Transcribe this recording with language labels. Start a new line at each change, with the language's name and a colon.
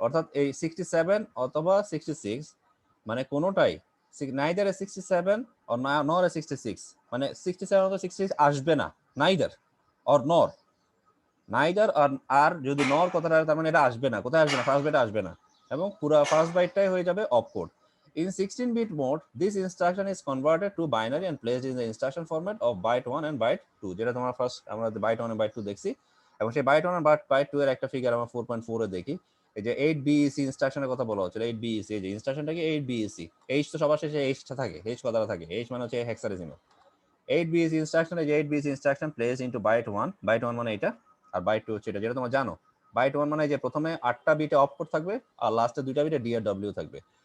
Bangla: অর্থাৎ এই 67 অথবা 66 মানে কোনোটাই,
English: neither a 67 or nor a 66,
Bangla: মানে 67 অথবা 66 আসবে না, নাইদার অর নর, নাইদার আর যদি নর কথাটা, তার মানে এটা আসবে না, কোথায় আসবে না? ফার্স্ট বাইটে আসবে না, এবং পুরো ফার্স্ট বাইটটাই হয়ে যাবে opcode.
English: In 16-bit mode, this instruction is converted to binary and placed in the instruction format of byte 1 and byte 2,
Bangla: যেটা তোমার ফার্স্ট আমরা byte 1 and byte 2 দেখছি, এবং সেই byte 1 and byte 2 এর একটা ফিগার আমরা 4.4 এ দেখি। এই যে 8BEC ইনস্ট্রাকশনের কথা বলা হচ্ছে, 8BEC, এই যে ইনস্ট্রাকশনটা কি 8BEC, H তো সবার শেষে H থাকে, H কথাটা থাকে, H মানে হচ্ছে হেক্সাডেসিমাল। 8BEC ইনস্ট্রাকশনে যে 8BEC instruction
English: place into byte 1,
Bangla: byte 1 মানে এটা, আর বাইট 2 হচ্ছে এটা, যেটা তোমরা জানো। বাইট 1 মানে যে প্রথমে 8টা বিটে অফ কোড থাকবে আর লাস্টে 2টা বিটে DRW থাকবে।